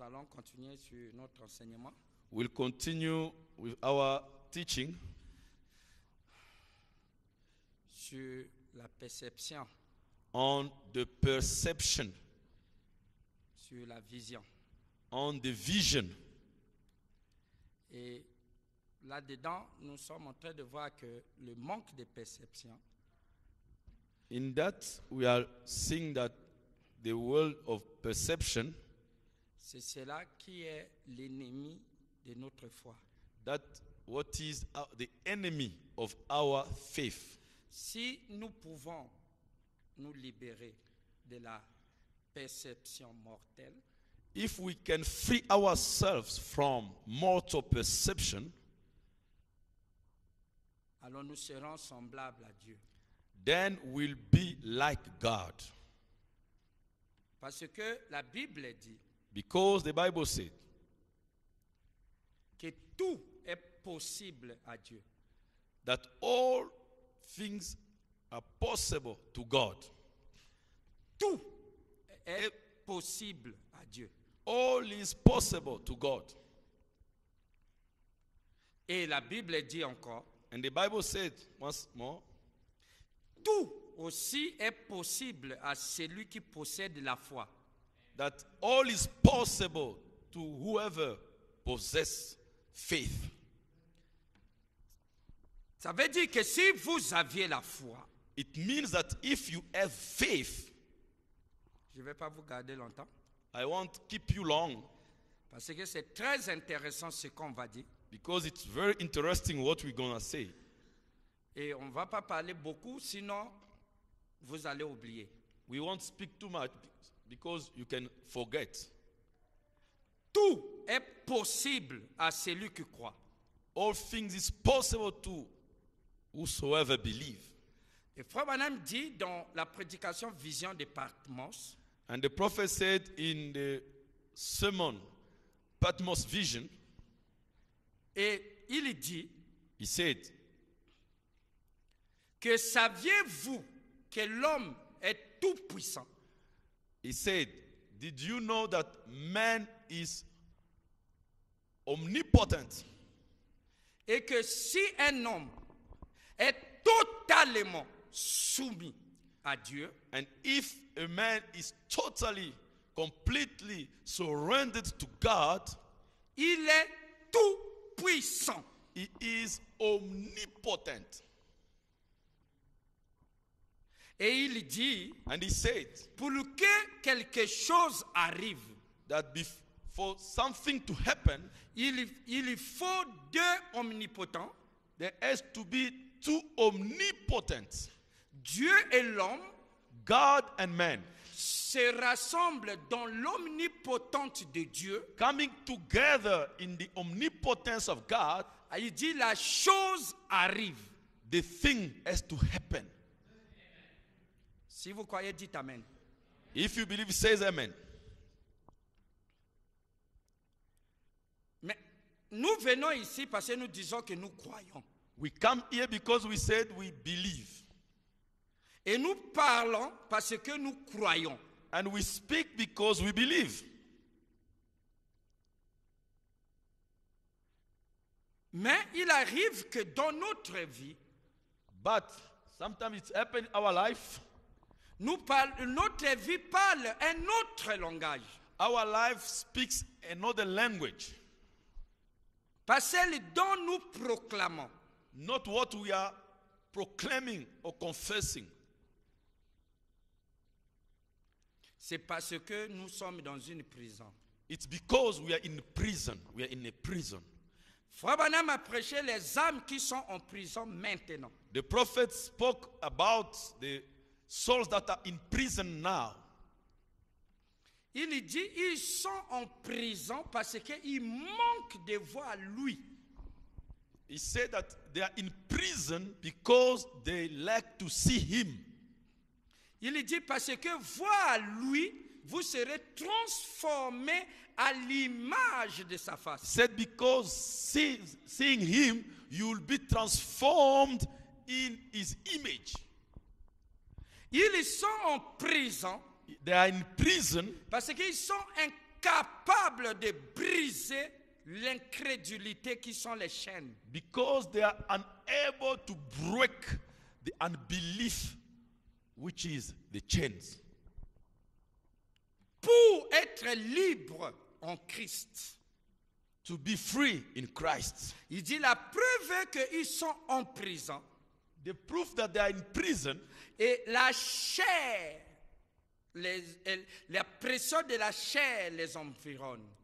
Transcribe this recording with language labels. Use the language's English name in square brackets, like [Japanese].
[French] continuer sur notre enseignement. [English] we'll continue with our teaching [French] Sur la perception, [English] on the perception, [French] sur la vision. [English] on the vision. [French] Et là-dedans, nous sommes en train de voir que le manque de perception [English] In that, we are seeing that the world of perception, [French] c'est cela qui est l'ennemi de notre foi. [English] that what is the enemy of our faith. [French] Si nous pouvons nous libérer de la perception mortelle, [English] If we can free ourselves from mortal perception, [French] alors nous serons semblables à Dieu. [English] then we'll be like God. [French] Parce que la Bible dit [English] Because the Bible said [French] que tout est possible à Dieu. [English] that all things are possible to God. [French] Tout est possible à Dieu. [English] All is possible to God. [French] Et la Bible dit encore, [English] And the Bible said once more, [French] tout aussi est possible à celui qui possède la foi. [English] that all is possible to whoever possesses faith. [French] Ça veut dire que si vous aviez la foi, [English] It means that if you have faith, [French] je ne vais pas vous garder longtemps, [English] I won't keep you long [French] parce que c'est très intéressant ce qu'on va dire. [English] because it's very interesting what we're going to say. [French] Et on ne va pas parler beaucoup, sinon vous allez oublier. [English] We won't speak too much because you can forget. [French] Tout est possible à celui qui croit. [English] All things is possible to whosoever believe. [French] Et Frère Branham dit dans la prédication Vision de Patmos, [English] And the prophet said in the sermon, Patmos vision, [French] et il dit [English] he said, [French] que saviez-vous que l'homme est tout puissant? [English] he said, did you know that man is omnipotent? [French] Et que si un homme est totalement soumis à Dieu, [English] And if a man is totally, completely surrendered to God, [French] il est tout puissant. [English] he is omnipotent. [French] Et il dit, [English] And he said [French] pour que quelque chose arrive, [English] that for something to happen, [French] il faut deux omnipotents, [English] there has to be two omnipotent, [French] Dieu et l'homme, [English] God and man, [French] se rassemblent dans l'omnipotence de Dieu. [English] coming together in the omnipotence of God. [French] Il dit la chose arrive. [English] The thing has to happen. [French] Si vous croyez, dites Amen. [English] If you believe, says amen. [French] Mais nous venons ici parce que nous disons que nous croyons. [English] We come here because we said we believe. [French] Et nous parlons parce que nous croyons. [English] And we speak because we believe. [French] Mais il arrive que dans notre vie, [English] But sometimes it's happened in our life. [French] notre vie parle un autre langage. [English] Our life speaks another language. [French] Pas celle dont nous proclamons. [English] Not what we are proclaiming or confessing. [French] C'est parce que nous sommes dans une prison. [English] It's because we are in prison. We are in a prison. [French] Frère Branham a prêché les âmes qui sont en prison maintenant. [English] The prophet spoke about the souls that are in prison now. [French] Il dit ils sont en prison parce qu'ils manquent de voir lui. [English] He said that they are in prison because they lack to see him. [French] Il dit parce que voir lui, vous serez transformés à l'image de sa [English] He [French] face. [English] said because seeing him, you will be transformed in his image. [French] Ils sont en prison [English] They are in prison [French] parce qu'ils sont incapables de briser l'incrédulité qui sont les chaînes. [English] because they are unable to break the unbelief, which is the chains. [French] Pour être libre en Christ. [English] To be free in Christ. [French] Il dit la preuve qu'ils sont en prison [English] The proof that they are in prison, [French] et la chair, la pression de la chair les environne.